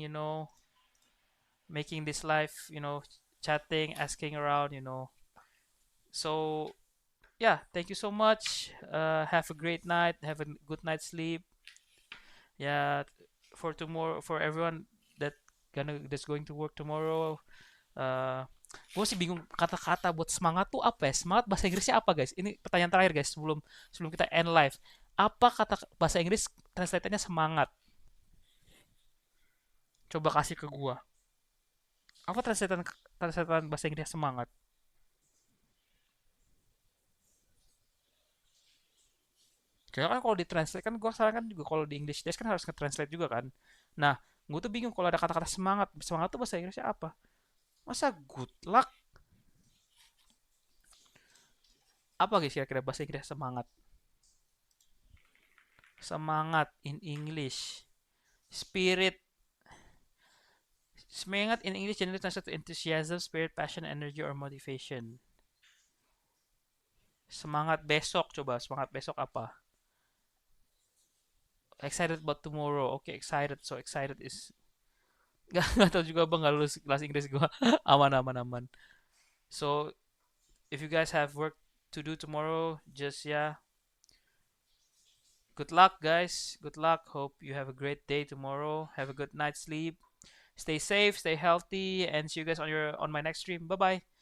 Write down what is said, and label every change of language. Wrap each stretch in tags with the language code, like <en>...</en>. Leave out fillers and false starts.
<en>You know, making this live. You know, chatting, asking around. You know, so yeah. Thank you so much. Have a great night. Have a good night's sleep. Yeah, for tomorrow, for everyone that's going to work tomorrow.</en> <id>Gue sih bingung kata-kata buat semangat tuh apa ya? Semangat bahasa Inggrisnya apa, guys? Ini pertanyaan terakhir, guys, sebelum sebelum kita</id> <en>end live.</en> <id>Apa kata bahasa Inggris translatornya semangat? Coba kasih ke gua. Apa translator bahasa Inggrisnya semangat? Karena kan kalau ditranslate kan gua saran kan juga kalau di English Desk kan harus nge-translate juga kan. Nah, gue tuh bingung kalau ada kata-kata semangat. Semangat tuh bahasa Inggrisnya apa? Masa</id> <en>good luck?</en> <id>Apa guys kira-kira bahasa Inggris semangat?</id> <en>Semangat in English. Spirit. Semangat in English generally translates to enthusiasm, spirit, passion, energy, or motivation.</en> <id>Semangat besok, coba. Semangat besok apa?</id> <en>Excited about tomorrow. Okay, excited. So excited is</en> <id>gak tau juga bang, gak lulus kelas Inggris gua. Aman aman aman.</id> <en>So if you guys have work to do tomorrow, just yeah, good luck, guys. Good luck. Hope you have a great day tomorrow. Have a good night's sleep. Stay safe, stay healthy, and see you guys on my next stream. Bye bye.</en>